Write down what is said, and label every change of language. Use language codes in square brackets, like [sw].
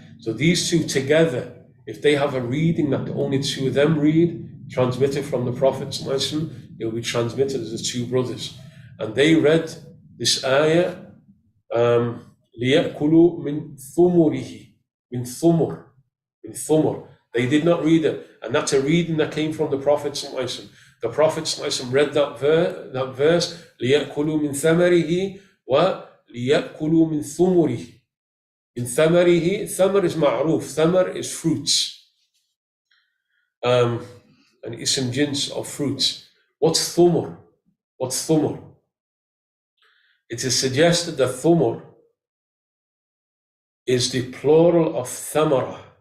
[en] So these two together, if they have a reading that the only two of them read, transmitted from the Prophet, it will be transmitted as the two brothers. And they read this ayah, [ar] لِيَأْكُلُوا مِنْ ثُمُرِهِ, [en] min thumur. They did not read it. And that's a reading that came from the Prophet. The Prophet read that verse, [ar] لِيَأْكُلُوا مِنْ ثَمَرِهِ وَلِيَأْكُلُوا مِنْ ثُمُرِهِ. [en] In ثَمَرِهِ, ثَمَر is ma'ruf, ثَمَر is fruits. An ism jins of fruits. What's thumur? It is suggested that thumur is the plural of thamara.